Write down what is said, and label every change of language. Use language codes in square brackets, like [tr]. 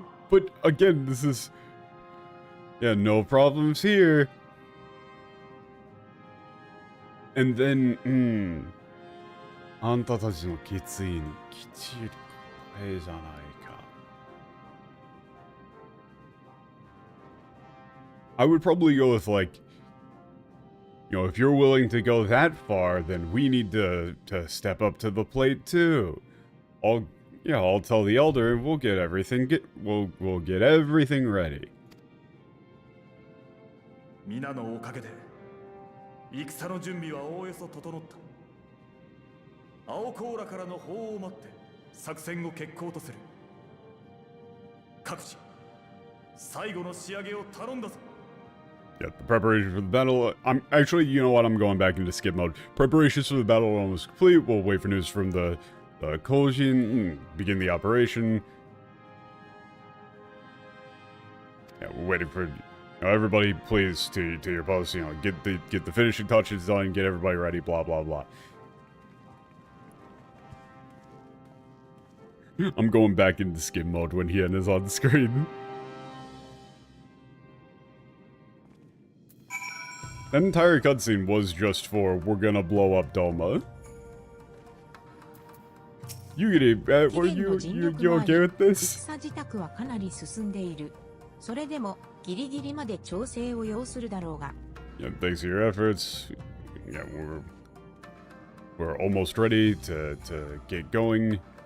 [en] But again, this is... Yeah, no problems here. And then, [ja] あんたたちの決意にきっちり答えじゃないか。 [en] I would probably go with like, you know, if you're willing to go that far, then we need to step up to the plate too. I'll tell the elder and we'll get everything we'll get everything ready. [ja] 皆のおかげで戦の準備はおおよそ整った。青コーラからの報を待って作戦を決行とする。各自最後の仕上げを頼んだぞ。 [en] Yeah, the preparation for the battle. I'm actually, you know what? I'm going back into skip mode. Preparations for the battle are almost complete. We'll wait for news from the Kojin. Begin the operation. Yeah, we're waiting for everybody. Please to your posts. You know, get the finishing touches done. Get everybody ready. Blah blah blah. I'm going back into skip mode when Hien is on the screen. That entire cutscene was just for, we're gonna blow up Doma. You get it, were you okay with this? [ja] 戦自宅はかなり進んでいる。それでもギリギリまで調整を要するだろうが。 [en] Yeah, thanks to your efforts. Yeah, we're almost ready to get going.